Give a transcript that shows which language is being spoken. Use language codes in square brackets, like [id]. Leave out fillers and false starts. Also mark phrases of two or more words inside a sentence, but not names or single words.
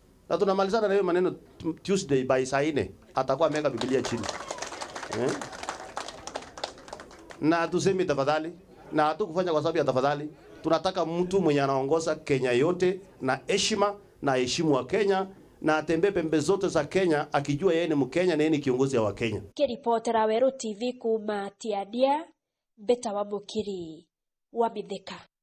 [sw] Na tunamalizana na hiyo maneno Tuesday by saa 4 atakuwa ameweka Biblia chini. Na tuseme tafadhali, na hatukufanya kwa sababu ya tafadhali. Tunataka mtu mwenye anaongoza Kenya yote na heshima na heshimu wa Kenya na atembee pembe zote za Kenya akijua yeye ni Mkenya na yeye ni kiongozi wa Kenya. [mer] Kiripotera Weru TV kuma Tiadia, Beta wa Mukiri wa Mithika.